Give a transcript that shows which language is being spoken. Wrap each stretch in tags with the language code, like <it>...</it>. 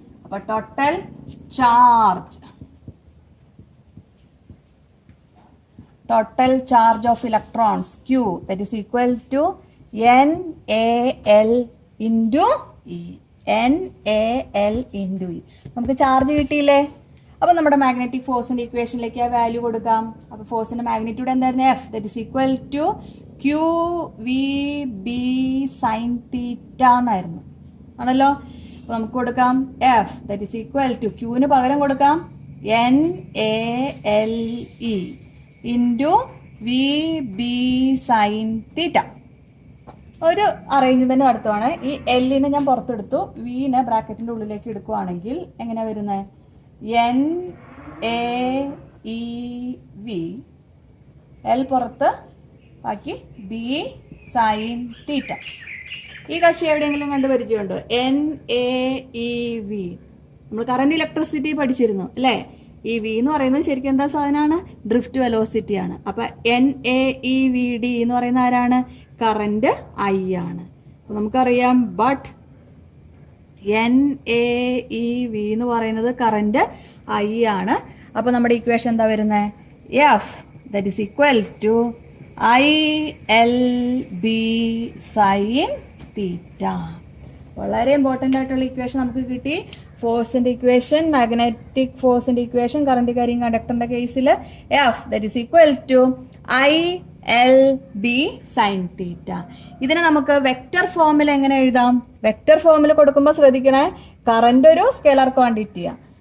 <en>അപ്പൊ total charge of electrons Q that is equal to NaL into E. NaL into E.</en> <ml>നമുക്ക് charge കിട്ടിയില്ലേ? അപ്പൊ നമ്മുടെ magnetic ഫോഴ്സിന്റെ ഇക്വേഷനിലേക്ക് ആ വാല്യൂ കൊടുക്കാം. അപ്പൊ ഫോഴ്സിന്റെ മാഗ്നിറ്റ്യൂഡ് എന്തായിരുന്നു?</ml> <en>F that is equal to QVB sin theta</en> <ml>എന്നായിരുന്നു, ആണല്ലോ. അപ്പൊ നമുക്ക് കൊടുക്കാം</ml> <en>F that is equal to</en> <ml>Qന് പകരം കൊടുക്കാം</ml> <en>NaLe into VB sin theta.</en> <ml>ഒരു അറേഞ്ച്മെന്റ് നടത്തുവാണ്. ഈ Lനെ ഞാൻ പുറത്തെടുത്തു, Vനെ ബ്രാക്കറ്റിന്റെ ഉള്ളിലേക്ക് എടുക്കുവാണെങ്കിൽ എങ്ങനെയാ വരുന്നത്? NaEV, L പുറത്ത്, ബാക്കി B sin തീറ്റ. ഈ കക്ഷി എവിടെയെങ്കിലും കണ്ടു പരിചയമുണ്ടോ? NaEV. നമ്മൾ കറന്റ് ഇലക്ട്രിസിറ്റി പഠിച്ചിരുന്നു അല്ലേ? ഈ V എന്ന് പറയുന്നത് ശരിക്കും എന്താ സാധനമാണ്? ഡ്രിഫ്റ്റ് വെലോസിറ്റി ആണ്. അപ്പൊ NaEVD എന്ന് പറയുന്ന ആരാണ്? കറന്റ് I ആണ്. അപ്പൊ നമുക്കറിയാം, ബട്ട് NaEV എന്ന് പറയുന്നത് കറന്റ് I ആണ്. അപ്പൊ നമ്മുടെ ഇക്വേഷൻ എന്താ വരുന്നത്?</ml> <en>F that is equal to ILB sin theta.</en> <ml>വളരെ ഇമ്പോർട്ടൻ്റ് ആയിട്ടുള്ള ഇക്വേഷൻ നമുക്ക് കിട്ടി. ഫോഴ്സിൻ്റെ equation, magnetic ഫോഴ്സിൻ്റെ equation current carrying കണ്ടക്ടറിൻ്റെ കേസിൽ</ml> <en>F that is equal to ILB sine theta.</en> <ml>ഇതിനെ നമുക്ക് വെക്റ്റർ ഫോമിൽ എങ്ങനെ എഴുതാം? വെക്റ്റർ ഫോമിൽ കൊടുക്കുമ്പോൾ ശ്രദ്ധിക്കണേ, കറണ്ട് ഒരു സ്കെലാർ ക്വാണ്ടിറ്റിയാണ്.</ml>